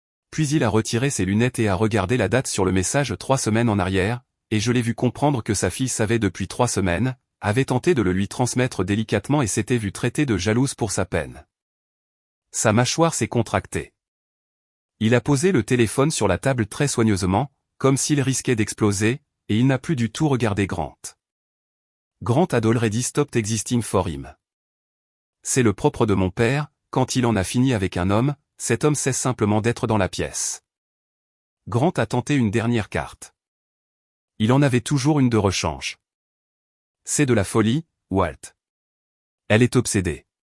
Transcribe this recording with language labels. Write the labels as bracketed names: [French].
[French] Puis il a retiré ses lunettes et a regardé la date sur le message 3 semaines en arrière, et je l'ai vu comprendre que sa fille savait depuis 3 semaines, avait tenté de le lui transmettre délicatement et s'était vu traiter de jalouse pour sa peine. Sa mâchoire s'est contractée. Il a posé le téléphone sur la table très soigneusement, comme s'il risquait d'exploser, et il n'a plus du tout regardé Grant. [English] Grant had already stopped existing for him. [French] C'est le propre de mon père, quand il en a fini avec un homme, cet homme cesse simplement d'être dans la pièce. Grant a tenté une dernière carte. Il en avait toujours une de rechange. C'est de la folie, Walt. Elle est obsédée.